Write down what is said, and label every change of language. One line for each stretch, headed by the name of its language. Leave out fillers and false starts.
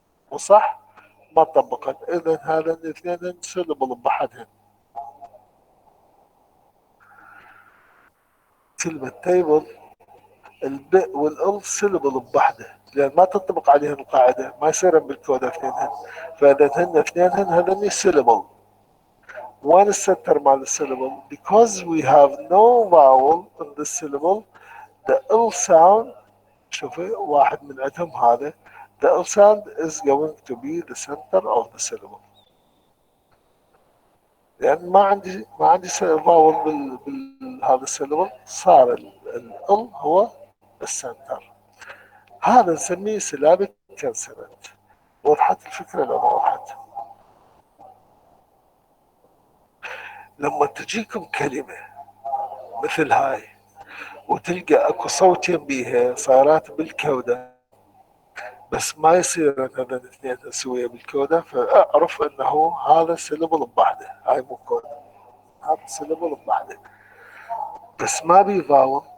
Arabic: وصح؟ ما طبقت. اذا هذا الاثنين سلبل بحدهن. كلمة تيبل الب والال سلبل بوحده، لان ما تنطبق عليهم القاعده، ما يصيرن بالكود اثنينهن. فاذا هن اثنينهن هذني سلبل. وين السنتر مال السلبل؟
English: because we have no vowel in the syllable the l sound.
Arabic: شوفي واحد من عندهم هذا
English: the l sound is going to be the center of the syllable.
Arabic: لان ما عندي فاول هذا السيلبل، صار ال هو السنتر. هذا نسميه سلابك كونسونانت. وضحت الفكره لو ما وضحت؟ لما تجيكم كلمه مثل هاي وتلقى اكو صوتين بيها صارات بالكوده، بس ما يصير هذا الاثنين سويه بالكوده، فاعرف انه هذا سيلبل بوحده، هاي مو كوده، هذا سيلبل بوحده بس ما بي فاول.